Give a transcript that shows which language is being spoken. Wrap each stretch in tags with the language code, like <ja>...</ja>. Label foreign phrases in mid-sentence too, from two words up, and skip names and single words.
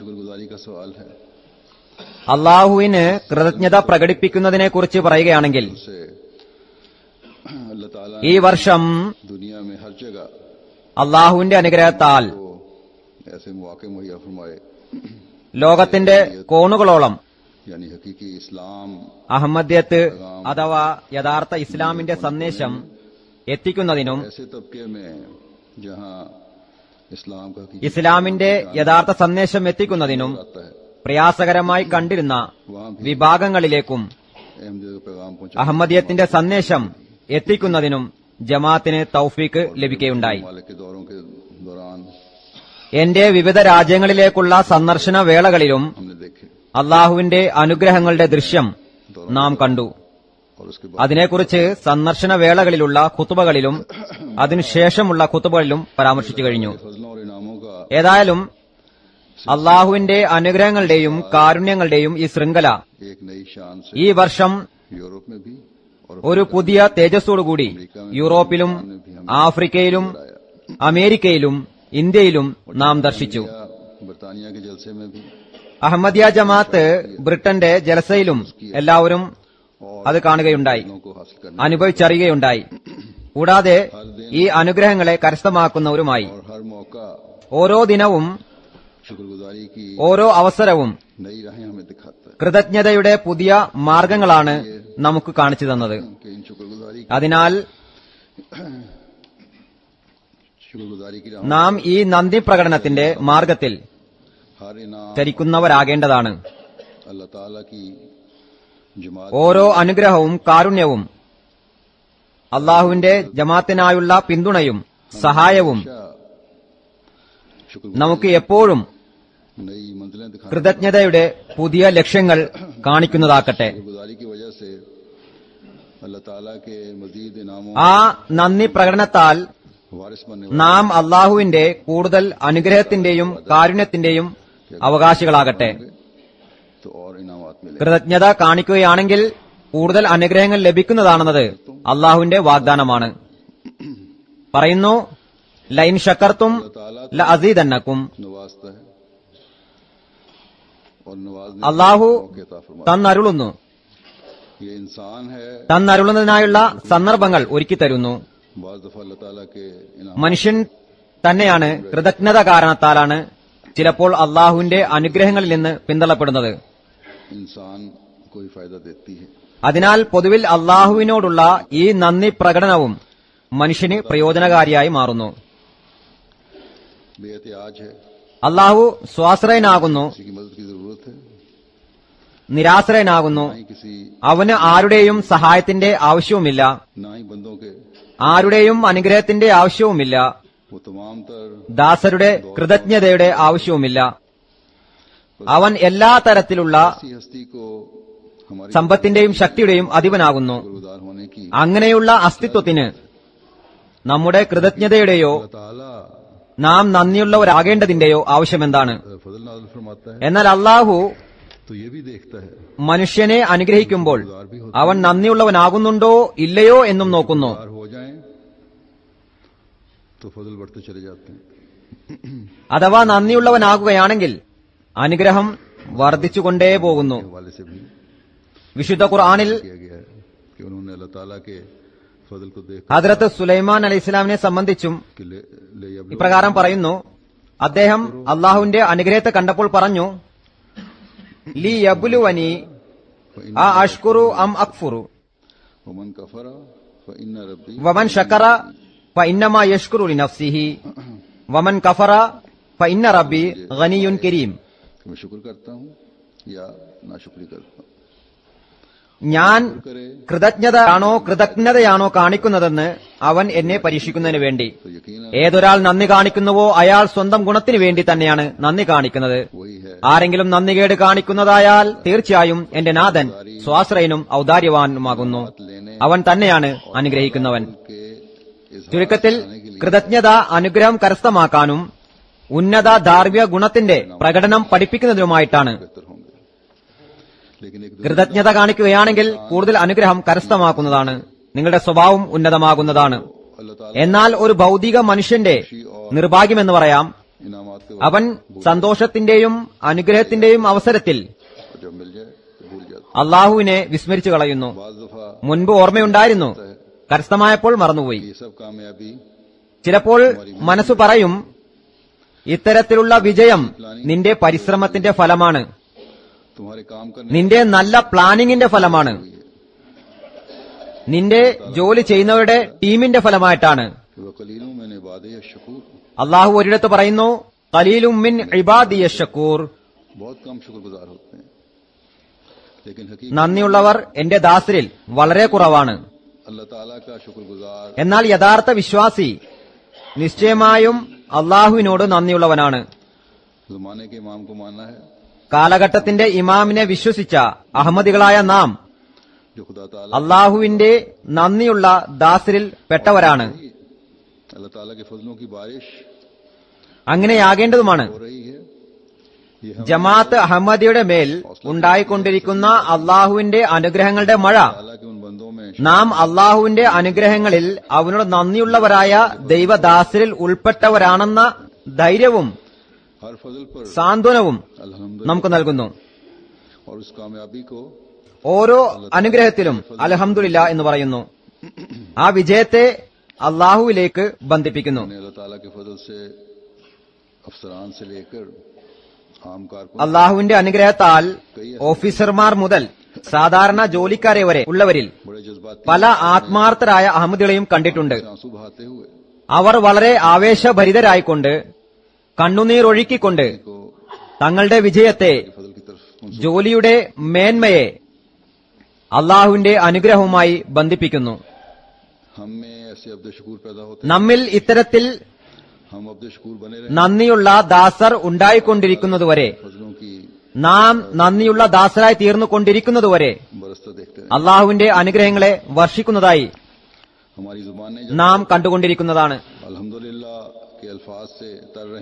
<ml>അള്ളാഹുവിന് കൃതജ്ഞത പ്രകടിപ്പിക്കുന്നതിനെക്കുറിച്ച് പറയുകയാണെങ്കിൽ, ഈ വർഷം അള്ളാഹുവിന്റെ അനുഗ്രഹത്താൽ ലോകത്തിന്റെ കോണുകളോളം</ml> <ur>یعنی حقیقی اسلام</ur> <ml>അഹമ്മദിയത്ത് അഥവാ യഥാർത്ഥ ഇസ്ലാമിന്റെ സന്ദേശം എത്തിക്കുന്നതിനും</ml> <ur>ایسے طبقے میں جہاں اسلام کا حقیقی</ur> <ml>ഇസ്ലാമിന്റെ യഥാർത്ഥ സന്ദേശം എത്തിക്കുന്നതിനും</ml> <ur>آتا ہے</ur> <ml>പ്രയാസകരമായി കണ്ടിരുന്ന</ml> <ur>وہاں بھی</ur> <ml>വിഭാഗങ്ങളിലേക്കും</ml> <ur>احمد کا پیغام پہنچا</ur> <ml>അഹമ്മദിയത്തിന്റെ സന്ദേശം എത്തിക്കുന്നതിനും ജമാഅത്തിന് തൗഫീക്ക് ലഭിക്കുകയുണ്ടായി.</ml> <ur>مالک کے دوروں کے دوران</ur> <ml>എന്റെ വിവിധ രാജ്യങ്ങളിലേക്കുള്ള സന്ദർശന വേളകളിലും</ml> <ur>ہم نے دیکھے</ur> <ml>അള്ളാഹുവിന്റെ അനുഗ്രഹങ്ങളുടെ ദൃശ്യം നാം കണ്ടു.</ml> <ur>اور اس کے بعد</ur> <ml>അതിനെക്കുറിച്ച് സന്ദർശന വേളകളിലുള്ള ഖുതുബകളിലും അതിനുശേഷമുള്ള ഖുതുബകളിലും പരാമർശിച്ചു കഴിഞ്ഞു.</ml> <ur>فضلوں اور انعاموں کا</ur> <ml>ഏതായാലും അള്ളാഹുവിന്റെ അനുഗ്രഹങ്ങളുടെയും കാരുണ്യങ്ങളുടെയും ഈ ശൃംഖല</ml> <ur>ایک نئی شان سے</ur> <ml>ഈ വർഷം</ml> <ur>یورپ میں بھی اور</ur> <ml>ഒരു പുതിയ തേജസ്സോടുകൂടി യൂറോപ്പിലും ആഫ്രിക്കയിലും അമേരിക്കയിലും ഇന്ത്യയിലും നാം ദർശിച്ചു.</ml> <ur>برطانیہ کے جلسے میں بھی</ur> <ml>അഹമ്മദിയ ജമാഅത്ത് ബ്രിട്ടന്റെ ജലസയിലും എല്ലാവരും അത് കാണുകയുണ്ടായി,</ml> <ur>کو حاصل کرنے</ur> <ml>അനുഭവിച്ചറിയുകയുണ്ടായി. കൂടാതെ ഈ അനുഗ്രഹങ്ങളെ കരസ്ഥമാക്കുന്നവരുമായി</ml> <ur>اور ہر موقع</ur> <ml>ഓരോ ദിനവും</ml> <ur>شکرگزاری کی</ur> <ml>ഓരോ അവസരവും</ml> <ur>نئی راہیں ہمیں دکھاتا ہے</ur> <ml>കൃതജ്ഞതയുടെ പുതിയ മാർഗങ്ങളാണ് നമുക്ക് കാണിച്ചു തന്നത്.</ml> <ur>کہ ان</ur> <ml>അതിനാൽ</ml> <ur>شکرگزاری کی راہ</ur> <ml>നാം ഈ നന്ദി പ്രകടനത്തിന്റെ മാർഗത്തിൽ</ml> <ur>ہر انعام</ur> <ml>ചരിക്കുന്നവരാകേണ്ടതാണ്.</ml> <ur>اللہ تعالیٰ کی جماعت</ur> <ml>ഓരോ അനുഗ്രഹവും കാരുണ്യവും അള്ളാഹുവിന്റെ ജമാഅത്തിനായുള്ള പിന്തുണയും സഹായവും</ml> <ur>شکر</ur> <ml>നമുക്ക് എപ്പോഴും</ml> <ur>نئی منزلیں دکھانے</ur> <ml>കൃതജ്ഞതയുടെ പുതിയ ലക്ഷ്യങ്ങൾ കാണിക്കുന്നതാക്കട്ടെ.</ml> <ur>گزاری کی وجہ سے اللہ تعالیٰ کے مزید انعاموں</ur> <ml>ആ നന്ദി പ്രകടനത്താൽ</ml> <ur>وارث بننے</ur> <ml>നാം അള്ളാഹുവിന്റെ കൂടുതൽ അനുഗ്രഹത്തിന്റെയും കാരുണ്യത്തിന്റെയും അവകാശികളാകട്ടെ.</ml> <ur>والے تو اور انعامات ملے</ur> <ml>കൃതജ്ഞത കാണിക്കുകയാണെങ്കിൽ കൂടുതൽ അനുഗ്രഹങ്ങൾ ലഭിക്കുന്നതാണെന്നത് അള്ളാഹുവിന്റെ വാഗ്ദാനമാണ്. പറയുന്നു,</ml> <ar>لئن شكرتم لأزيدنكم.</ar> <ur>نوازتا ہے اور نوازنے</ur> <ml>അള്ളാഹു</ml> <ur>کے عطا فرماتا</ur> <ml>തന്നരുളുന്നു,</ml> <ur>ہے۔ یہ انسان ہے</ur> <ml>തന്നരുളുന്നതിനായുള്ള സന്ദർഭങ്ങൾ ഒരുക്കി തരുന്നു.</ml> <ur>بعض دفعہ اللہ تعالیٰ کے انعام</ur> <ml>മനുഷ്യൻ തന്നെയാണ് കൃതജ്ഞത കാരണത്താലാണ് ചിലപ്പോൾ അള്ളാഹുവിന്റെ അനുഗ്രഹങ്ങളിൽ നിന്ന് പിന്തള്ളപ്പെടുന്നത്.</ml> <ur>انسان کو ہی فائدہ دیتی ہے</ur> <ml>അതിനാൽ പൊതുവിൽ അള്ളാഹുവിനോടുള്ള ഈ നന്ദി പ്രകടനവും മനുഷ്യന് പ്രയോജനകാരിയായി മാറുന്നു.</ml> <ur>بے احتیاج ہے</ur> <ml>അള്ളാഹു സ്വാശ്രയനാകുന്നു,</ml> <ur>کسی کی مدد کی ضرورت ہے</ur> <ml>നിരാശ്രയനാകുന്നു.</ml> <ur>نہ ہی کسی</ur> <ml>അവന് ആരുടെയും സഹായത്തിന്റെ ആവശ്യവുമില്ല,</ml> <ur>نہ ہی بندوں کے</ur> <ml>ആരുടെയും അനുഗ്രഹത്തിന്റെ ആവശ്യവുമില്ല,</ml> <ur>وہ تمام تر</ur> <ml>ദാസരുടെ കൃതജ്ഞതയുടെ ആവശ്യവുമില്ല. അവൻ എല്ലാ തരത്തിലുള്ള</ml> <ur>ایسی ہستی کو ہماری</ur> <ml>സമ്പത്തിന്റെയും ശക്തിയുടെയും അധിപനാകുന്നു.</ml> <ur>شکرگزار ہونے کی</ur> <ml>അങ്ങനെയുള്ള അസ്തിത്വത്തിന് നമ്മുടെ കൃതജ്ഞതയുടെയോ</ml> <ur>اللہ تعالیٰ</ur> <ml>നാം നന്ദിയുള്ളവരാകേണ്ടതിന്റെയോ ആവശ്യമെന്താണ്?</ml> <ur>فضل نازل فرماتا ہے</ur> <ml>എന്നാൽ അള്ളാഹു</ml> <ur>تو یہ بھی دیکھتا ہے</ur> <ml>മനുഷ്യനെ അനുഗ്രഹിക്കുമ്പോൾ അവൻ നന്ദിയുള്ളവനാകുന്നുണ്ടോ ഇല്ലയോ എന്നും നോക്കുന്നു.</ml> <ur>شکرگزار ہو جائیں تو فضل بڑھتے چلے جاتے ہیں</ur> <ml>അഥവാ നന്ദിയുള്ളവനാകുകയാണെങ്കിൽ അനുഗ്രഹം വർദ്ധിച്ചുകൊണ്ടേ പോകുന്നു.</ml> <ur>کے حوالے سے بھی</ur> <ml>വിശുദ്ധ ഖുർആനിൽ</ml> <ur>کیا گیا ہے کہ انہوں نے اللہ تعالیٰ کے فضل کو دیکھ</ur> <ml>ഹദ്രത്ത് സുലൈമാൻ അലൈഹി ഇസ്ലാമിനെ സംബന്ധിച്ചും</ml> <ur>कि</ur> <ar>ليبلو</ar> <ml>ഇപ്രകാരം പറയുന്നു, അദ്ദേഹം അള്ളാഹുവിന്റെ അനുഗ്രഹത്തെ കണ്ടപ്പോൾ പറഞ്ഞു,</ml> <ar>ليبلوني أأشكر أم أكفر ومن كفر فإن ربي ومن شكر فإنما يشكر لنفسه ومن كفر فإن ربي غني كريم.</ar> <ur>کہ میں شکر کرتا ہوں یا ناشکری کرتا ہوں</ur> <ml>ഞാൻ</ml> <ur>کرے</ur> <ml>കൃതജ്ഞതയാണോ കാണിക്കുന്നതെന്ന് അവൻ എന്നെ പരീക്ഷിക്കുന്നതിന് വേണ്ടി.</ml> <ur>تو یقین</ur> <ml>ഏതൊരാൾ നന്ദി കാണിക്കുന്നുവോ അയാൾ സ്വന്തം ഗുണത്തിന് വേണ്ടി തന്നെയാണ് നന്ദി കാണിക്കുന്നത്.</ml> <ur>وہی ہے</ur> <ml>ആരെങ്കിലും നന്ദികേട് കാണിക്കുന്നതായാൽ തീർച്ചയായും എന്റെ നാഥൻ സ്വാശ്രയനും ഔദാര്യവാനുമാകുന്നു. അവൻ തന്നെയാണ് അനുഗ്രഹിക്കുന്നവൻ.</ml> <ur>کے اس</ur> <ml>ചുരുക്കത്തിൽ കൃതജ്ഞത അനുഗ്രഹം കരസ്ഥമാക്കാനും ഉന്നത ധാർമ്മിക ഗുണത്തിന്റെ പ്രകടനം പഠിപ്പിക്കുന്നതിനുമായിട്ടാണ്.</ml> <ur>بہتر ہوں گے لیکن ایک</ur> <ml>കൃതജ്ഞത കാണിക്കുകയാണെങ്കിൽ കൂടുതൽ അനുഗ്രഹം കരസ്ഥമാക്കുന്നതാണ്, നിങ്ങളുടെ സ്വഭാവം ഉന്നതമാകുന്നതാണ്.</ml> <ur>اللہ تعالیٰ</ur> <ml>എന്നാൽ ഒരു ഭൗതിക മനുഷ്യന്റെ നിർഭാഗ്യമെന്ന് പറയാം,</ml> <ur>انعامات کے</ur> <ml>അവൻ സന്തോഷത്തിന്റെയും അനുഗ്രഹത്തിന്റെയും അവസരത്തിൽ</ml> <ur>وقت جب مل جائے تو بھول جاتا</ur> <ml>അള്ളാഹുവിനെ വിസ്മരിച്ചു കളയുന്നു.</ml> <ur>بعض دفعہ</ur> <ml>മുൻപ് ഓർമ്മയുണ്ടായിരുന്നു, കരസ്ഥമായപ്പോൾ മറന്നുപോയി.</ml> <ur>یہ سب کامیابی</ur> <ml>ചിലപ്പോൾ മനസ്സു പറയും, ഇത്തരത്തിലുള്ള വിജയം നിന്റെ പരിശ്രമത്തിന്റെ ഫലമാണ്.</ml> <ur>تمہارے کام کرنے</ur> <ml>നിന്റെ നല്ല പ്ലാനിങ്ങിന്റെ ഫലമാണ്, നിന്റെ ജോലി ചെയ്യുന്നവരുടെ ടീമിന്റെ ഫലമായിട്ടാണ്.</ml> <ar>وقليل من عبادي الشكور,</ar> <ml>അള്ളാഹു ഒരിടത്ത് പറയുന്നു,</ml> <ar>قليل من عبادي الشكور,</ar> <ur>بہت کم شکرگزار ہوتے ہیں، لیکن حقیقت</ur> <ml>നന്ദിയുള്ളവർ എന്റെ ദാസരിൽ വളരെ കുറവാണ്.</ml> <ur>اللہ تعالیٰ کا شکرگزار</ur> <ml>എന്നാൽ യഥാർത്ഥ വിശ്വാസി നിശ്ചയമായും അള്ളാഹുവിനോട് നന്ദിയുള്ളവനാണ്.</ml> <ur>زمانے کے امام کو ماننا ہے</ur> <ml>കാലഘട്ടത്തിന്റെ ഇമാമിനെ വിശ്വസിച്ച അഹമ്മദികളായ നാം</ml> <ur>جو خدا تعالیٰ</ur> <ml>അള്ളാഹുവിന്റെ നന്ദിയുള്ള ദാസരിൽ പെട്ടവരാണ്.</ml> <ur>اللہ تعالیٰ کے فضلوں کی بارش</ur> <ml>അങ്ങനെയാകേണ്ടതുമാണ്.</ml> <ur>ہو رہی ہے۔ یہ ہم</ur> <ml>ജമാഅത്ത് അഹമ്മദിയുടെ മേൽ ഉണ്ടായിക്കൊണ്ടിരിക്കുന്ന അള്ളാഹുവിന്റെ അനുഗ്രഹങ്ങളുടെ മഴ</ml> <ur>تعالیٰ کے ان بندوں میں</ur> <ml>നാം അള്ളാഹുവിന്റെ അനുഗ്രഹങ്ങളിൽ അവനോട് നന്ദിയുള്ളവരായ ദൈവദാസരിൽ ഉൾപ്പെട്ടവരാണെന്ന ധൈര്യവും</ml> <ur>ہر فضل پر</ur> <ml>സാന്ത്വനവും</ml> <ur>अल्हम्दुलिल्लाह</ur> <ml>നമുക്ക് നൽകുന്നു.</ml> <ur>اور اس کامیابی کو</ur> <ml>ഓരോ അനുഗ്രഹത്തിലും അൽഹംദുലില്ലാ എന്ന് പറയുന്നു. ആ വിജയത്തെ അള്ളാഹുവിലേക്ക് ബന്ധിപ്പിക്കുന്നു.</ml> <ur>نے اللہ تعالیٰ کے فضل سے افسران سے لے کر عام کارکن</ur> <ml>അള്ളാഹുവിന്റെ അനുഗ്രഹത്താൽ ഓഫീസർമാർ മുതൽ സാധാരണ ജോലിക്കാരെ വരെ ഉള്ളവരിൽ</ml> <ur>بڑے جذباتی</ur> <ml>പല ആത്മാർത്ഥരായ അഹമ്മദികളെയും കണ്ടിട്ടുണ്ട്.</ml> <ur>آنسو بہاتے ہوئے</ur> <ml>അവർ വളരെ ആവേശഭരിതരായിക്കൊണ്ട് കണ്ണുനീരൊഴുക്കിക്കൊണ്ട്</ml> <ur>को</ur> <ml>തങ്ങളുടെ വിജയത്തെ,</ml> <ur>فضل کی طرف</ur> <ml>ജോലിയുടെ മേന്മയെ അള്ളാഹുവിന്റെ അനുഗ്രഹവുമായി ബന്ധിപ്പിക്കുന്നു.</ml> <ur>ہم میں ایسے</ur> <ar>عبد شكور</ar> <ur>پیدا ہوتے</ur> <ml>നമ്മിൽ ഇത്തരത്തിൽ</ml> <ur>ہیں، ہم</ur> <ar>عبد شكور</ar> <ur>بنے رہے</ur> <ml>നന്ദിയുള്ള ദാസർ ഉണ്ടായിക്കൊണ്ടിരിക്കുന്നതുവരെ,</ml> <ur>فضلوں کی</ur> <ml>നാം നന്ദിയുള്ള ദാസരായി തീർന്നുകൊണ്ടിരിക്കുന്നതുവരെ</ml> <ur>برستا دیکھتے رہے.</ur> <ml>അള്ളാഹുവിന്റെ അനുഗ്രഹങ്ങളെ വർഷിക്കുന്നതായി</ml> <ur>ہماری زبان نے</ur> <ml>നാം കണ്ടുകൊണ്ടിരിക്കുന്നതാണ്.</ml> <ur>الحمدللہ کے الفاظ سے تر رہے</ur>